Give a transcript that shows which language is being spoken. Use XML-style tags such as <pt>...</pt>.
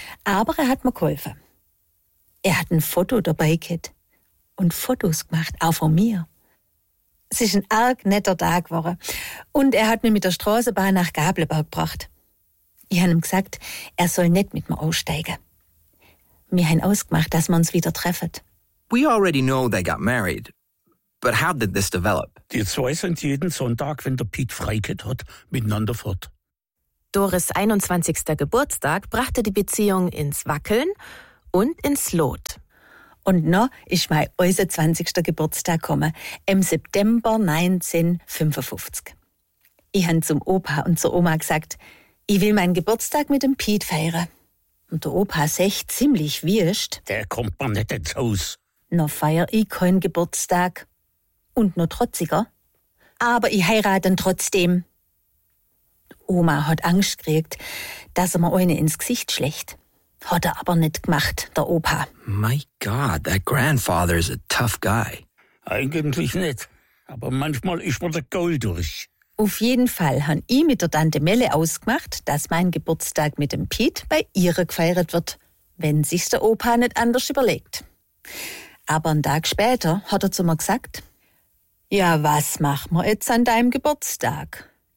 <de>Aber er hat mir geholfen. Er hat ein Foto dabei gehabt und Fotos gemacht, auch von mir. Es ist ein arg netter Tag geworden und er hat mich mit der Straßenbahn nach Gablenberg gebracht. Ich habe ihm gesagt, er soll nicht mit mir aussteigen. Wir haben ausgemacht, dass wir uns wieder treffen.</de> <en>We already know they got married, but how did this develop?</en> <de>Die zwei sind jeden Sonntag, wenn der Pete Freikett hat, miteinander fort. Doris 21. Geburtstag brachte die Beziehung ins Wackeln und ins Lot. Und noch ist mein äußer 20. Geburtstag gekommen, im September 1955. Ich habe zum Opa und zur Oma gesagt, ich will meinen Geburtstag mit dem Pete feiern. Und der Opa sagt ziemlich wurscht. Der kommt mir nicht ins Haus. Noch feier ich keinen Geburtstag. Und noch trotziger. aber ich heirate ihn trotzdem. Oma hat Angst gekriegt, dass er mir eine ins Gesicht schlägt. Hat er aber nicht gemacht, der Opa.</de> <en>My God, that grandfather is a tough guy.</en> <de>Eigentlich nicht, aber manchmal ist man der Gaul durch. Auf jeden Fall haben ich mit der Tante Melle ausgemacht, dass mein Geburtstag mit dem Piet bei ihr gefeiert wird, wenn sich's der Opa nicht anders überlegt. Aber einen Tag später hat er zu mir gesagt, ja, was machen wir jetzt an deinem Geburtstag?</de>